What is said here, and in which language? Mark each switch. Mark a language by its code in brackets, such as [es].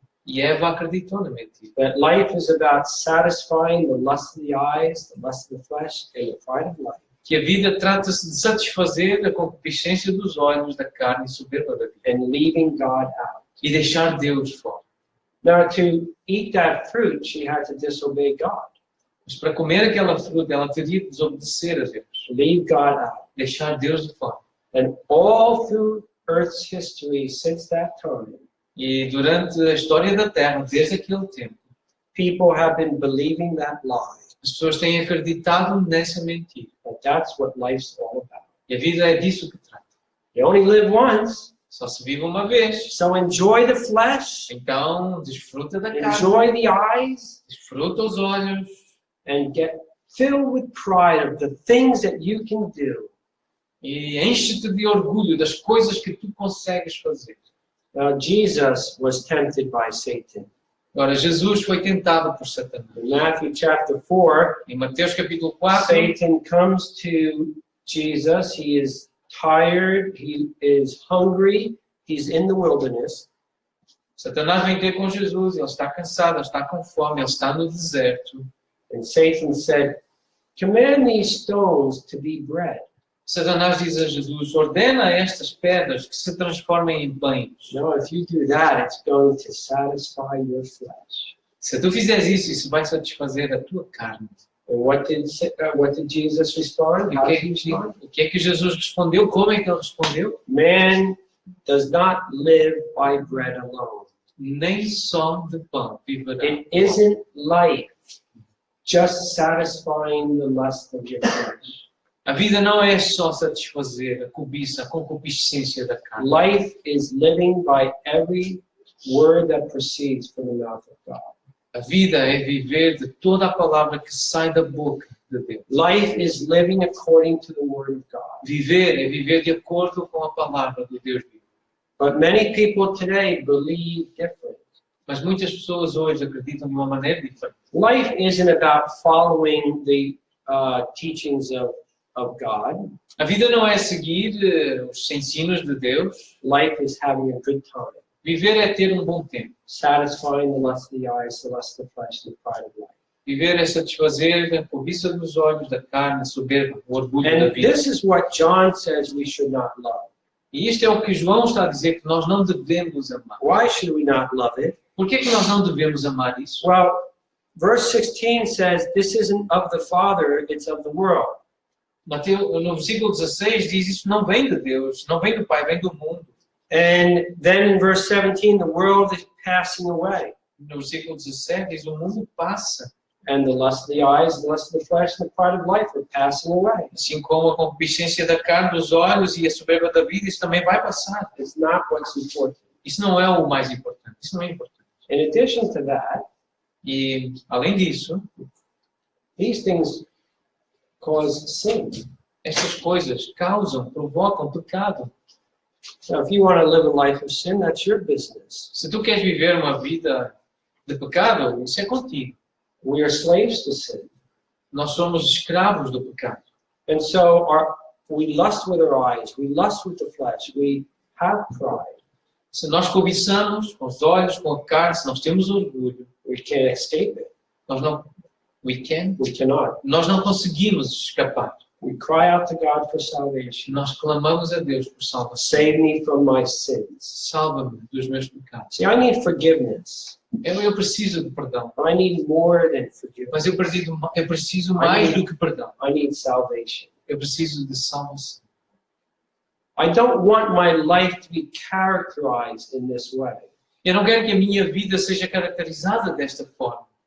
[pt] E Eva acreditou na mentira. [en] That life is about satisfying the lust of the eyes, the lust of the flesh, and the pride of life. [pt] Que a vida trata-se de satisfazer a concupiscência dos olhos, da carne e soberba da vida. [en] And leaving God out. [pt] E deixar Deus fora. [en] Now, to eat that fruit, she had to disobey God. [pt] Mas para comer aquela fruta, ela teria que desobedecer a Deus. [en] Leave God out. [pt] Deixar Deus de fora. [en] And all through Earth's history since that time, [pt] E durante a história da Terra, desde aquele tempo, [en] people have been believing that lie. [pt] As pessoas têm acreditado nessa mentira. [en] But that's what life's all about. [pt] E a vida é disso que trata. [en] You only live once, [pt] Só se vive uma vez. [en] so enjoy the flesh, [pt] Então, desfruta da carne, [en] enjoy the eyes, [pt] desfruta os olhos [en] and get filled with pride of the things that you can do. [pt] e enche-te de orgulho das coisas que tu consegues fazer. [en] Now, Jesus was tempted by Satan. [pt] Agora, Jesus foi tentado por Satanás. [en] In Matthew chapter 4, [pt] Em Mateus capítulo 4, [en] Satan comes to Jesus. He is tired, he is hungry, he's in the wilderness. [pt] Satanás vem ter com Jesus, ele está cansado, ele está com fome, ele está no deserto. [en] And Satan said, "Command these stones to be bread." [pt] Satanás diz a Jesus, ordena a estas pedras que se transformem em pães. [en] No, if you do that, it's going to satisfy your flesh. [pt] Se tu fizeres isso vai satisfazer a tua carne. [en] And what did Jesus respond? [pt] E [en] How did he respond? [pt] o que é que Jesus respondeu? Como é que ele respondeu? [en] Man does not live by bread alone. [pt] Nem só de pão viverá. [en] It isn't life just satisfying the lust of your flesh. [pt] A vida não é só satisfazer a cobiça, a concupiscência da carne. [en] Life is living by every word that proceeds from the mouth of God. [pt] A vida é viver de toda a palavra que sai da boca de Deus. [en] Life is living according to the word of God. [pt] Viver é viver de acordo com a palavra do Deus vivo. [en] But many people today believe different. [pt] Mas muitas pessoas hoje acreditam de uma maneira diferente. [en] Life isn't about following the teachings of God. [pt] A vida não é seguir os ensinos de Deus. [en] Life is having a good time, [pt] Viver é ter um bom tempo. [en] satisfying the lust of the eyes, the lust of the flesh, and the pride of life. [pt] Viver é satisfazer a cobiça dos olhos, da carne, a soberba, o orgulho da [en] And [pt] vida. [en] this is what John says we should not love. [pt] E isto é o que João está a dizer que nós não devemos amar. [en] Why should we not love it? [pt] Por que é que nós não devemos amar isso? [en] Well, verse 16 says, this isn't of the Father, it's of the world. [pt] No versículo 16 diz isso não vem de Deus, não vem do Pai, vem do mundo. [en] And then in verse 17, the world is passing away. [pt] No versículo 17 diz o mundo passa, [en] And the lust of the eyes, the lust of the flesh, and the pride of life are passing away. [pt] assim como a concupiscência da carne, dos olhos e a soberba da vida, isso também vai passar. [en] It's not what's important. [pt] Isso não é o mais importante, isso não é importante. [en] In addition to that, [pt] E, além disso, [en] these things cause sin. [pt] essas coisas causam, provocam pecado. [en] So if you want to live a life of sin, that's your business. [pt] Se tu queres viver uma vida de pecado, isso é contigo. [en] We are slaves to sin. [pt] Nós somos escravos do pecado. [en] And so we lust with our eyes, we lust with the flesh, we have pride. [pt] Se nós cobiçamos com os olhos, com a carne, se nós temos orgulho, [en] We can't escape it. [pt] nós não, [en] We cannot. [pt] nós não conseguimos escapar. [en] We cry out to God for salvation. [pt] Nós clamamos a Deus por salvação. [en] Save me from my sins. [pt] Salva-me dos meus pecados. [en] See, I need forgiveness. [pt] Eu preciso de perdão, [en] But I need more than forgiveness. [pt] mas eu preciso mais do que perdão. [en] I need salvation. [pt] Eu preciso de salvação. [en] I don't want my life to be characterized in this way. [pt] Eu não quero que a minha vida seja caracterizada desta forma.